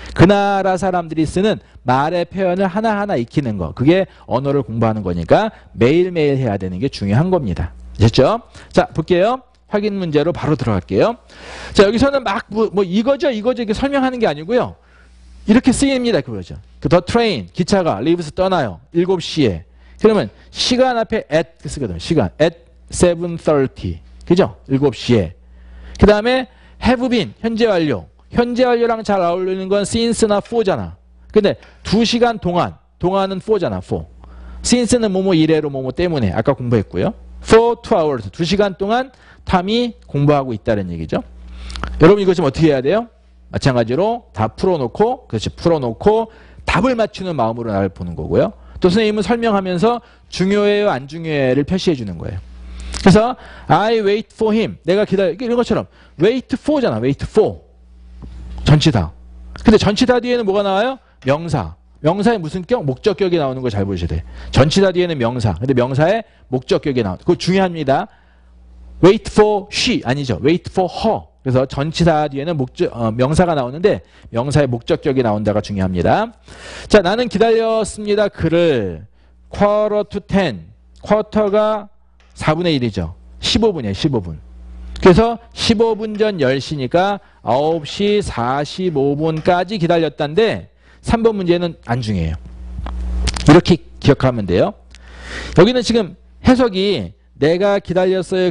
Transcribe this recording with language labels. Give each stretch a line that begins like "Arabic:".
Korean: 그 나라 사람들이 쓰는 말의 표현을 하나하나 익히는 거. 그게 언어를 공부하는 거니까 매일매일 해야 되는 게 중요한 겁니다. 됐죠? 자, 볼게요. 확인 문제로 바로 들어갈게요. 자, 여기서는 막 뭐 이거죠 이렇게 설명하는 게 아니고요. 이렇게 쓰입니다. 그거죠.
English: The train,
Korean: 기차가
English: leaves
Korean: 떠나요. 7시에. 그러면 시간 앞에 at 쓰거든요. 시간 at 7:30. 그죠? 7시에. 그 다음에 have been, 현재 완료. 현재 완료랑 잘 어울리는 건 since나 for잖아. 근데 2시간 동안, 동안은 for잖아, for. since는 뭐뭐 이래로 뭐뭐 때문에 아까 공부했고요.
English: for 2 hours,
Korean: 2시간 동안 탐이 공부하고 있다는 얘기죠. 여러분 이거 좀 어떻게 해야 돼요? 마찬가지로 다 풀어놓고, 그렇지, 풀어놓고 답을 맞추는 마음으로 나를 보는 거고요. 또 선생님은 설명하면서 중요해요, 안 중요해를 표시해 주는 거예요. 그래서
English: I wait for him.
Korean: 내가 기다려. 이런 것처럼 wait for잖아.
English: wait for.
Korean: 전치사. 근데 전치사 뒤에는 뭐가 나와요? 명사. 명사에 무슨 격? 목적격이 나오는 거 잘 보셔야 돼. 전치사 뒤에는 명사. 근데 명사에 목적격이 나오는 거. 그거 중요합니다.
English: wait for she
Korean: 아니죠.
English: wait for her.
Korean: 그래서 전치사 뒤에는 명사가 나오는데 명사의 목적격이 나온다가 중요합니다. 자, 나는 기다렸습니다. 그를
English: quarter to 10.
Korean: 쿼터가 4분의 1이죠. 15분이에요. 15분. 그래서 15분 전 10시니까 9시 45분까지 기다렸다는데 3번 문제는 안 중요해요. 이렇게 기억하면 돼요. 여기는 지금 해석이 내가 기다렸어요.